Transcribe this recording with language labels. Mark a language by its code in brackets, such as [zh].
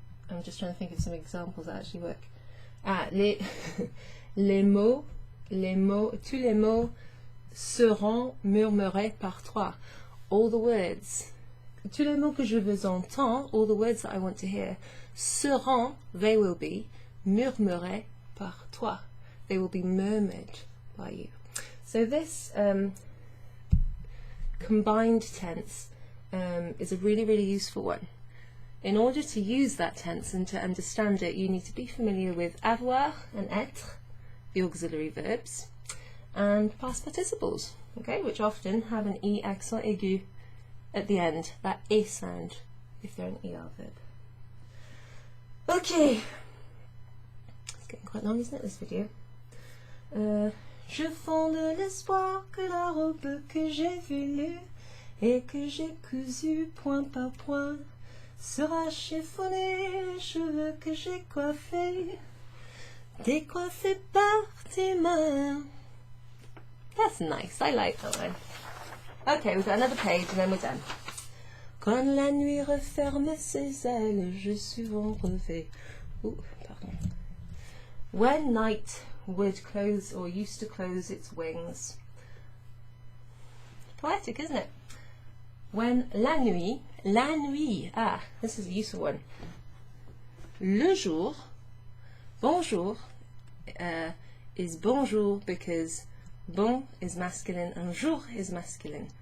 [en] I'm just trying to think of some examples that actually work. [fr] Ah, les mots, tous les mots seront murmurés par toi. [en] All the words, [fr] tous les mots que je veux entendre, [en] all the words that I want to hear, [fr] seront, [en] they will be, [fr] murmurés par toi. [en] They will be murmured by you. So this combined tense is a really, really useful one. In order to use that tense and to understand it, you need to be familiar with avoir and être, the auxiliary verbs, and past participles, okay, which often have an E accent aigu at the end, that E sound, if they're an ER verb. Okay, it's getting quite long, isn't it, this video? [fr] Je fonde l'espoir que la robe que j'ai voulue et que j'ai cousue point par point sera chiffonnée, les cheveux que j'ai coiffés, décoiffés par tes mains. [en] That's nice, I like that one. Okay, we've got another page and then we're done. [fr] Quand la nuit referme ses ailes, je souvent revais. Ooh, pardon. [en] When night would close or used to close its wings. Poetic, isn't it? When [fr] la nuit, [en] ah, this is a useful one. Le jour, bonjour, is bonjour because bon is masculine and jour is masculine.